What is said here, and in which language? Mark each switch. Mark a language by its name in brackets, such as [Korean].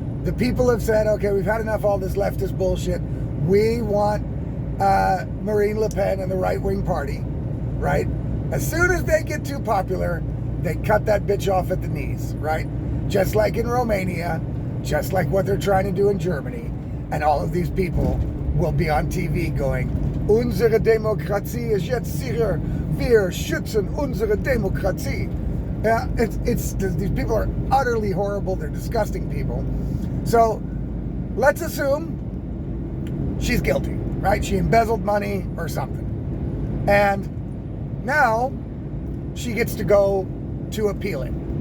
[English] The people have said, okay, we've had enough of all this leftist bullshit. We want Marine Le Pen and the right-wing party, right? As soon as they get too popular, they cut that bitch off at the knees, right? Just like in Romania, just like what they're trying to do in Germany. And all of these people will be on TV going, [German] unsere Demokratie ist jetzt sicher, wir schützen unsere Demokratie. [English] Yeah, it's these people are utterly horrible. They're disgusting people. So let's assume she's guilty, right? She embezzled money or something. And now she gets to go to appeal it.